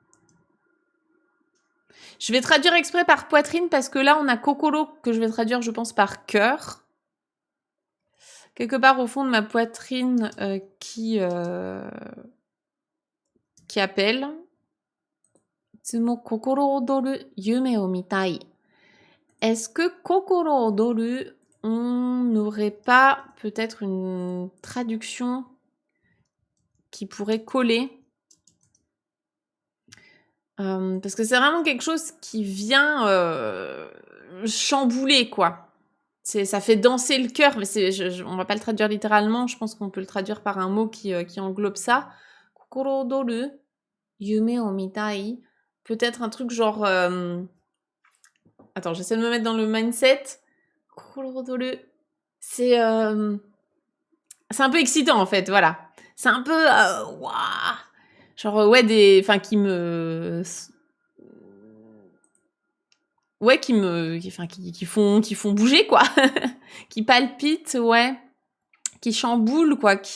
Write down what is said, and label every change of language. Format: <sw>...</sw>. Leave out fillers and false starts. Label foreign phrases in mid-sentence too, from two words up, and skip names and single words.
<fr>Je vais traduire exprès par poitrine parce que là, on a kokoro que je vais traduire, je pense, par cœur. Quelque part au fond de ma poitrine qui appelle.</fr> <ja>つも心躍る夢を見たい.</ja> <fr>Est-ce que</fr> <ja>心躍る,</ja> <fr>on n'aurait pas peut-être une traduction qui pourrait coller? Parce que c'est vraiment quelque chose qui vient chambouler, quoi. Ça fait danser le cœur, mais on va pas le traduire littéralement, je pense qu'on peut le traduire par un mot qui englobe ça.</fr> <ja>心躍る夢を見たい.</ja> <fr>Peut-être un truc genre... Attends, j'essaie de me mettre dans le mindset.</fr> <ja>心躍る.</ja> <fr>C'est un peu excitant, en fait, voilà. C'est un peu... Waouh, genre, ouais, enfin, qui me... Ouais, qui font bouger, quoi. Qui palpitent, ouais. Qui chamboulent, quoi.</fr>